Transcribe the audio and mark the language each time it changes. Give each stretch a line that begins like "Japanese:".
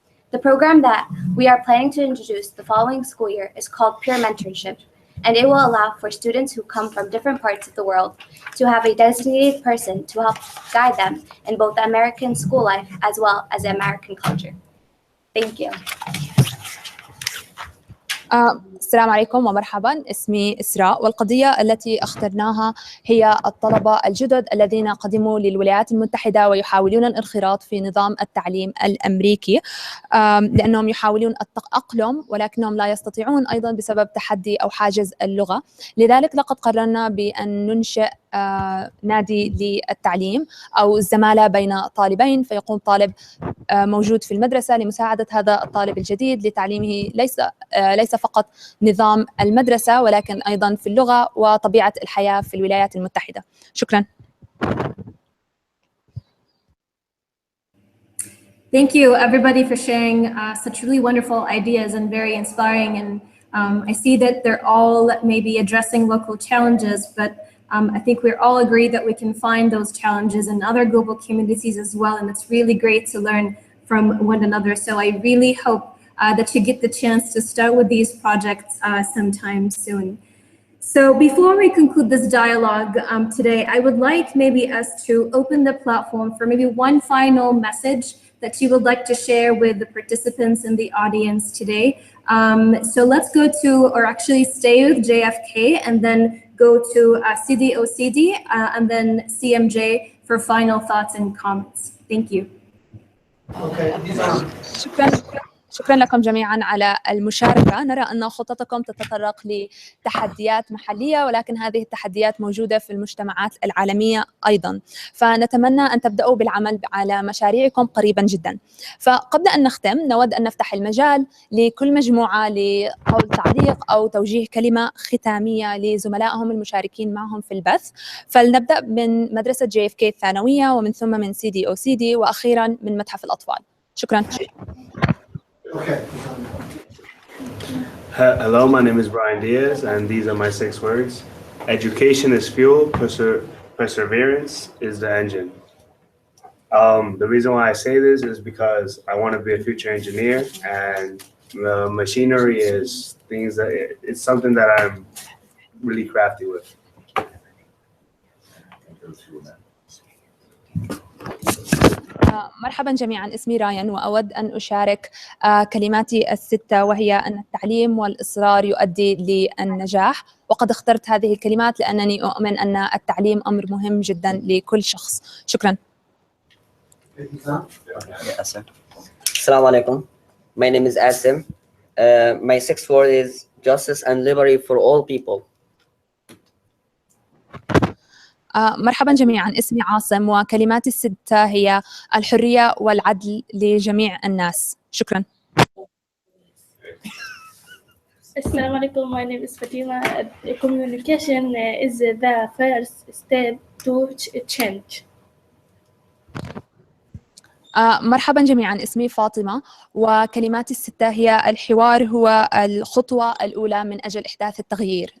English: The program that we are planning to introduce the following school year is called Peer Mentorship, and it will allow for students who come from different parts of the world to have a designated person to help guide them in both the American school life as well as the American culture. Thank you.
Arabic: السلام عليكم ومرحبا، اسمي إسراء، والقضية التي اخترناها هي الطلبة الجدد الذين قدموا للولايات المتحدة ويحاولون الانخراط في نظام التعليم الأمريكي لأنهم يحاولون التأقلم ولكنهم لا يستطيعون أيضا بسبب تحدي أو حاجز اللغة. لذلك لقد قررنا بأن ننشئ نادي للتعليم أو الزمالة بين طالبين، فيقوم طالب موجود في المدرسة لمساعدة هذا الطالب الجديد لتعليمه ليس فقط نظام المدرسة ولكن أيضا في اللغة وطبيعة الحياة في الولايات المتحدة. شكرا.
English: Thank you, everybody, for sharing such really wonderful ideas and very inspiring. And I see that they're all maybe addressing local challenges, but I think we're all agreed that we can find those challenges in other global communities as well. And it's really great to learn from one another. So I really hope that you get the chance to start with these projects sometime soon. So before we conclude this dialogue today, I would like maybe us to open the platform for maybe one final message that you would like to share with the participants in the audience today. So let's go to, or actually stay with JFK and then go to CDOCD and then CMJ for final thoughts and comments. Thank you. Okay.
Arabic: شكرا لكم جميعا على المشاركة. نرى أن خططكم تتطرق لتحديات محلية ولكن هذه التحديات موجودة في المجتمعات العالمية أيضا، فنتمنى أن تبدأوا بالعمل على مشاريعكم قريبا جدا. فقبل أن نختم نود أن نفتح المجال لكل مجموعة لقول تعليق أو توجيه كلمة ختامية لزملائهم المشاركين معهم في البث. فلنبدأ من مدرسة JFK الثانوية ومن ثم من CDOCD وأخيرا من متحف الأطفال. شكرا.
English: Okay. Hello, my name is Brian Diaz, and these are my 6 words. Education is fuel, perseverance is the engine. The reason why I say this is because I want to be a future engineer, and machinery is it's something that I'm really crafty with.
Arabic: مرحبا جميعا، اسمي رايان وأود أن أشارك كلماتي الستة، وهي أن التعليم والإصرار يؤدي للنجاح. وقد اخترت هذه الكلمات لأنني أؤمن أن التعليم أمر مهم جدا لكل شخص. شكرا. Assalamu alaikum.
English: My name is Asim. My 6th word is justice and liberty for all people.
Arabic: مرحبا جميعا، اسمي عاصم وكلماتي الستة هي الحرية والعدل لجميع الناس. شكرا. Assalamu alaikum.
English: My name is Fatima. Communication is the first step to change.
Arabic: مرحبا جميعا، اسمي فاطمة وكلماتي الستة هي الحوار هو الخطوة الأولى من أجل إحداث التغيير.